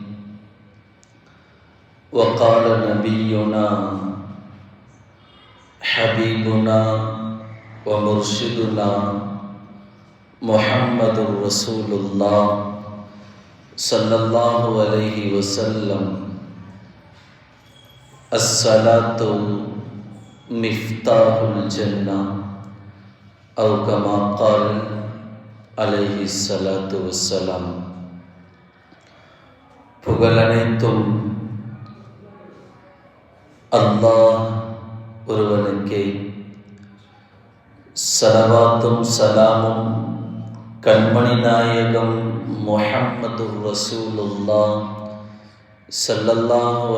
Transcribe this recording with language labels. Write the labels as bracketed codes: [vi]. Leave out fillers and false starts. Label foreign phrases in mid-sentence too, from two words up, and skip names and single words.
[ar] وقال نبينا حبيبنا ومرشدنا محمد رسول الله صلى الله عليه وسلم: الصلاة مفتاح الجنة، أو كما قال عليه الصلاة والسلام. [ta] புகழனைத்தும் அல்லாஹ் ஒருவனுக்கே. ஸலவாத்தும் சலாமும் கண்மணி நாயகம் முஹம்மது ரசூலுல்லாஹ் ஸல்லல்லாஹு